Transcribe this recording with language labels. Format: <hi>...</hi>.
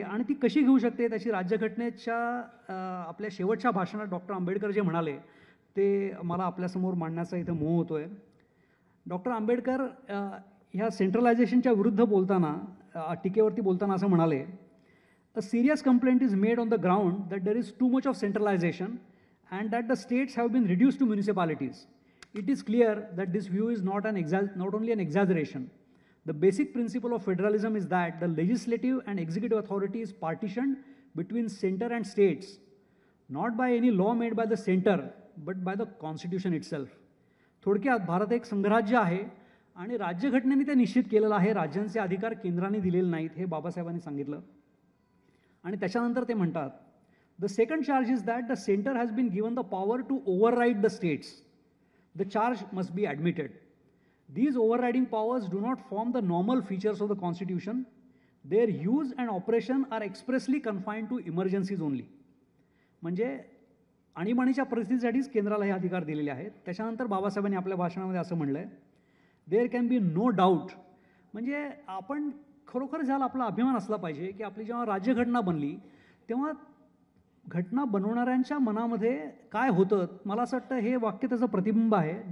<mr>आणि ती कशी घेऊ शकते त्याची राज्यघटनेच्या आपल्या शेवटच्या भाषणात डॉक्टर आंबेडकर जे म्हणाले ते मला आपल्यासमोर मांडण्याचा इथं मोह होतो आहे. डॉक्टर आंबेडकर ह्या सेंट्रलायझेशनच्या विरुद्ध बोलताना, टीकेवरती बोलताना असं म्हणाले,</mr> <en>A serious complaint is made on the ground that there is too much of centralisation and that the states have been reduced to municipalities. It is clear that this view is not only an exaggeration. The basic principle of federalism is that the legislative and executive authority is partitioned between center and states, not by any law made by the center, but by the constitution itself.</en> <mr>थोडक्यात भारत एक संघराज्य आहे आणि राज्यघटनेने ते निश्चित केलेलं आहे, राज्यांचे अधिकार केंद्राने दिलेले नाहीत, हे बाबासाहेबांनी सांगितलं. आणि त्याच्यानंतर ते म्हणतात,</mr> <en>the second charge is that the center has been given the power to override the states. The charge must be admitted. These overriding powers do not form the normal features of the Constitution. Their use and operation are expressly confined to emergencies only.</en> <mr>म्हणजे आणीबाणीच्या परिस्थितीसाठीच केंद्राला हे अधिकार दिलेले आहेत. त्याच्यानंतर बाबासाहेबांनी आपल्या भाषणामध्ये असं म्हणलं आहे,</mr> <en>There can be no doubt.</en> <mr>म्हणजे आपण खरोखर ज्याला आपला अभिमान असला पाहिजे की आपली जेव्हा राज्यघटना बनली तेव्हा घटना बनवणाऱ्यांच्या मनामध्ये काय होतं, मला असं वाटतं हे वाक्य त्याचं प्रतिबिंब आहे.</mr>